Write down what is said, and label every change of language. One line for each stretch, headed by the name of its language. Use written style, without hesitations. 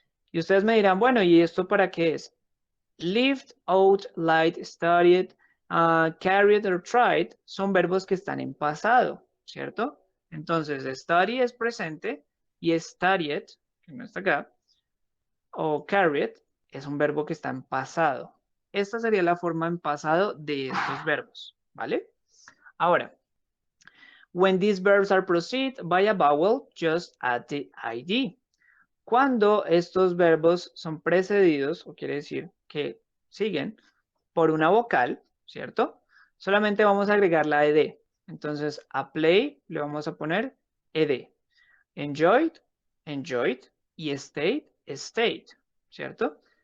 Spanish: Y ustedes me dirán, bueno, ¿y esto para qué es? Lived, out, light, studied, carried or tried son verbos que están en pasado, ¿cierto? Entonces, study es presente y studied, que no está acá, o carried es un verbo que está en pasado. Esta sería la forma en pasado de estos verbos, ¿vale?
English: Ahora, when these verbs are preceded by a vowel, just add the id.
Spanish: Cuando estos verbos son precedidos, o quiere decir que siguen por una vocal, ¿cierto? Solamente vamos a agregar la ed. Entonces, a play le vamos a poner ed.
English: Enjoyed, enjoyed. Y stayed, stayed, ¿cierto?